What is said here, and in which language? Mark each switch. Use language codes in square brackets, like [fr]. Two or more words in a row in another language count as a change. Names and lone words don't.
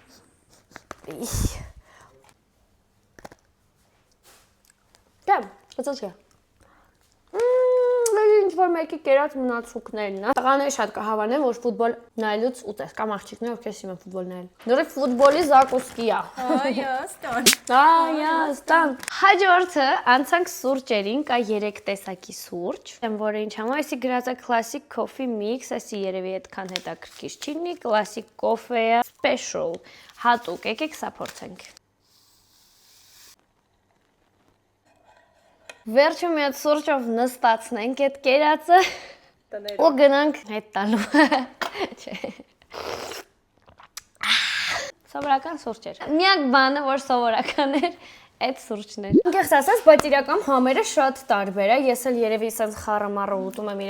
[hy] Կամ, կծու չէ։ Ինչ-որ մեկի կերած մնացուկներն է։ Տղաները շատ կհավանեն, որ ֆուտբոլ նայելուց ուտես, կամ աղջիկները, ովքեր սիրում են ֆուտբոլ նայել։ Նորի ֆուտբոլի զակուսկի է։ Հայաստան։ Հայաստան։ Հաջորդը անցանք սուրճերին, կա 3 տեսակի սուրճ, որը ինչ համա, այսի գրած է [en] classic coffee mix, [hy] այսի երևի այդքան հետաքրքիր չի լինի, [en] classic coffee special, [hy] հատուկ, եկեք սա փորձենք։ Վերջը մի հատ սուրճով նստացնենք այդ կերածը ու գնանք հետ տալու։ Չէ։ Սովորական սուրճ էր։ Միակ բանը, որ սովորական էր, այդ սուրճն էր։ Անկեղծ ասած, բայց իրական համերը շատ տարբեր է։ Ես էլ երևի ասած խառը-մարը ուտում եմ